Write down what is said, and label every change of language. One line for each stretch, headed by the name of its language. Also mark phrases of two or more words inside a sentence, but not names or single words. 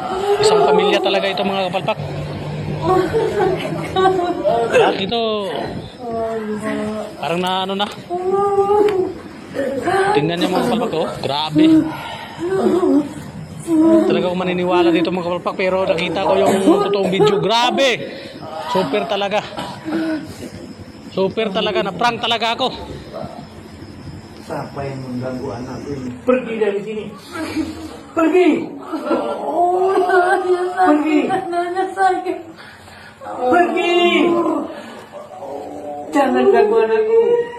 Filipino: Isang pamilya talaga ito mga palpak. Lahat ito parang na ano na. Tingnan niyo mga palpak ko. Grabe. Talaga akong maniniwala dito mga kapalpak, pero nakita ko yung totoong video. Grabe, super talaga, super talaga, na prank talaga ako.
Indonesian: Siapa yang mengganggu anak ini? Pergi dari sini. Pergi. Pergi. Pergi. Jangan ganggu anakku.